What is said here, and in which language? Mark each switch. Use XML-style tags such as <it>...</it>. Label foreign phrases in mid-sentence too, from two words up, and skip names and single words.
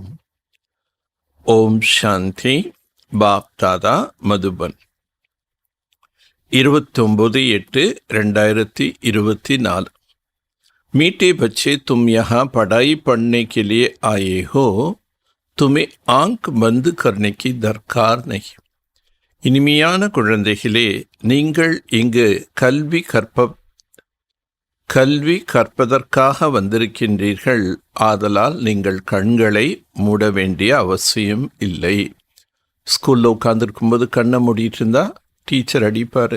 <ta>ஓம் சாந்தி. பாப் தாதா, மதுபன், 29/8/2024।</ta> <hi>मीठे बच्चे, तुम यहाँ पढ़ाई पढ़ने के लिए आए हो, तुम्हें आंख बंद करने की दरकार नहीं।</hi> <ta>இனிமையான குழந்தைகளே, நீங்கள் இங்கு கல்வி கற்பதற்காக வந்திருக்கின்றீர்கள். ஆதலால் நீங்கள் கண்களை மூட வேண்டிய அவசியம் இல்லை. ஸ்கூலில் உட்காந்துருக்கும்போது கண்ணை மூடிட்டு இருந்தா டீச்சர் அடிப்பார்.</ta>